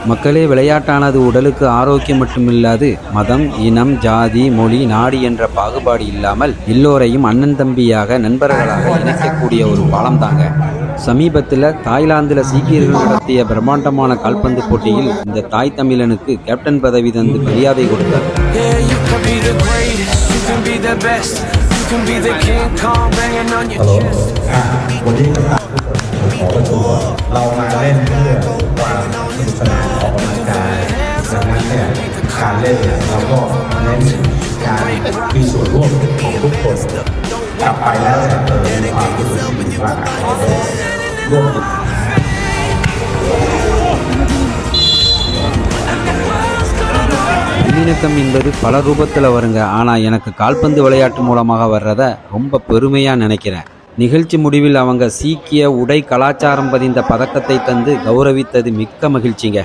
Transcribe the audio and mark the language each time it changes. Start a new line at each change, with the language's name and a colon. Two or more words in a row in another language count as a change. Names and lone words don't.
Tamil: மக்களே, விளையாட்டானது உடலுக்கு ஆரோக்கியம் மட்டுமில்லாது மதம், இனம், ஜாதி, மொழி, நாடு என்ற பாகுபாடு இல்லாமல் எல்லோரையும் அண்ணன் தம்பியாக, நண்பர்களாக இணைக்கக்கூடிய ஒரு பாலம் தாங்க. சமீபத்தில் தாய்லாந்தில் சீக்கியர்கள் நடத்திய பிரம்மாண்டமான கால்பந்து போட்டியில் இந்த தாய் தமிழனுக்கு கேப்டன் பதவி தந்து மரியாதை கொடுத்தார். Hello.
Thai: วันนี้ขอประชุมก่อนเรามาเล่นเพื่อความสนุกสนานออกกำลังกายดังนั้นเนี่ยการเล่นเนี่ยเราก็เน้นการมีส่วนร่วมของทุกคนกลับไปแล้วเนี่ยมีความรู้สึกดีว่าร่วม
Tamil: நல்லிணக்கம் என்பது பல ரூபத்தில் வருங்க. ஆனால் எனக்கு கால்பந்து விளையாட்டு மூலமாக வர்றத ரொம்ப பெருமையாக நினைக்கிறேன். நிகழ்ச்சி முடிவில் அவங்க சீக்கிய உடை கலாச்சாரம் பதிந்த பதக்கத்தை தந்து கௌரவித்தது மிக்க மகிழ்ச்சிங்க.